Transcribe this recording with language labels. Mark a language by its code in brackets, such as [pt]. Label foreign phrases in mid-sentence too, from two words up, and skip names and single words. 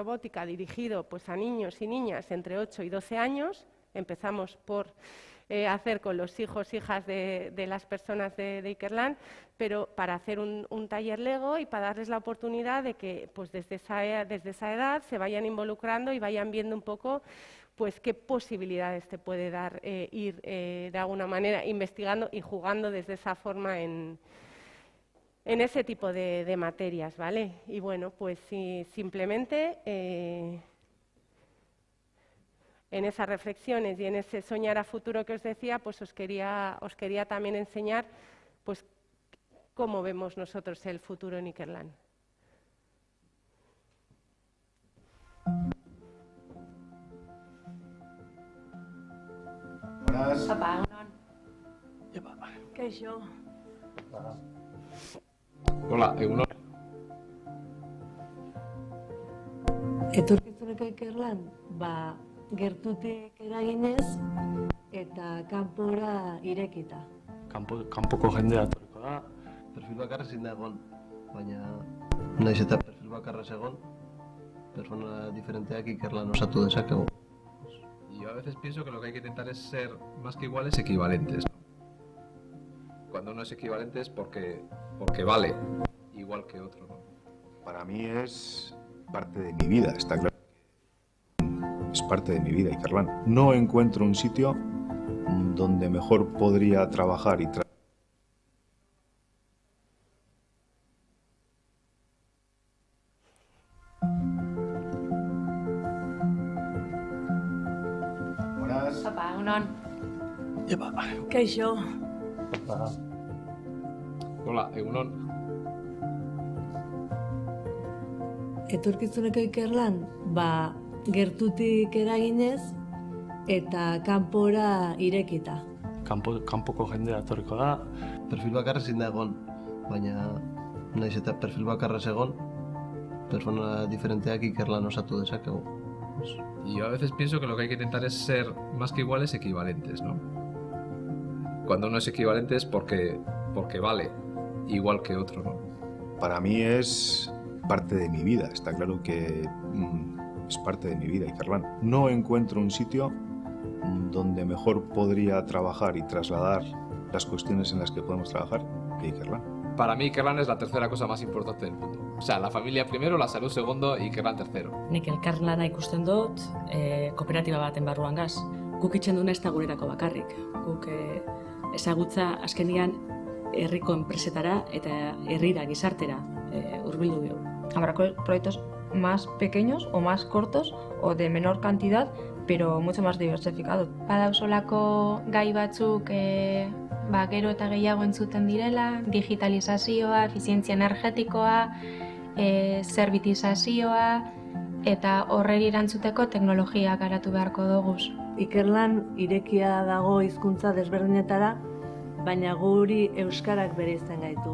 [es] robótica dirigido pues a niños y niñas entre 8 y 12 años, empezamos por hacer con los hijos, hijas de las personas de Ikerlan, pero para hacer un taller Lego y para darles la oportunidad de que pues desde esa edad se vayan involucrando y vayan viendo un poco pues qué posibilidades te puede dar ir de alguna manera investigando y jugando desde esa forma en ese tipo de materias, ¿vale? Y bueno, pues sí, simplemente en esas reflexiones y en ese soñar a futuro que os decía, pues os quería también enseñar pues cómo vemos nosotros el futuro en Ikerlan. Papa, [eu] Kaixo. Hola, egunon. Etorkizuneko Ikerlan, gertutik eraginez eta kanpora irekita. Kanpoko jendea etorriko da. Perfil bakarra ezin da egon, baina naiz eta perfil bakarra egon, persona diferenteak Ikerlan osatu dezakegu. [es] Yo a veces pienso que lo que hay que intentar es ser más que iguales, equivalentes. Cuando uno es equivalente es porque vale igual que otro, ¿no? Para mí es parte de mi vida, está claro. Es parte de mi vida, Ikerlan. No encuentro un sitio donde mejor podría trabajar y Papa, [eu] egunon. Kaixo. Hola, egunon. Etorkizuneko Ikerlan, gertutik eraginez eta kanpora irekita. Kanpoko jendea etorriko da. Perfil bakarra ezin da egon, baina naiz eta perfil bakarra egon, persona diferenteak Ikerlan osatu dezakegu. [es] Y yo a veces pienso que lo que hay que intentar es ser más que iguales, equivalentes, ¿no? Cuando uno es equivalente es porque vale igual que otro, ¿no? Para mí es parte de mi vida, está claro que es parte de mi vida, Ikerlan. No encuentro un sitio donde mejor podría trabajar y trasladar las cuestiones en las que podemos trabajar que Ikerlan. Para mí Ikerlan es la tercera cosa más importante del mundo. O sea, la familia primero, la salud segundo y Ikerlan tercero. [eu] Nik elkarlana ikusten dut, kooperatiba baten barruan gaz. Guk itxen duna ez da gurerako bakarrik. Guk ezagutza azkenian herriko enpresetara eta herrira, gizartera hurbildu dugu. [es] Habrá proyectos más pequeños o más cortos o de menor cantidad, pero mucho más diversificados. [eu] Badauzolako gai batzuk gero eta gehiago entzuten direla, digitalizazioa, efizientzia energetikoa, zerbitizazioa eta horreri erantzuteko teknologia garatu beharko dugu. Ikerlan irekia dago hizkuntza desberdinetara, baina guri euskarak bereizten gaitu.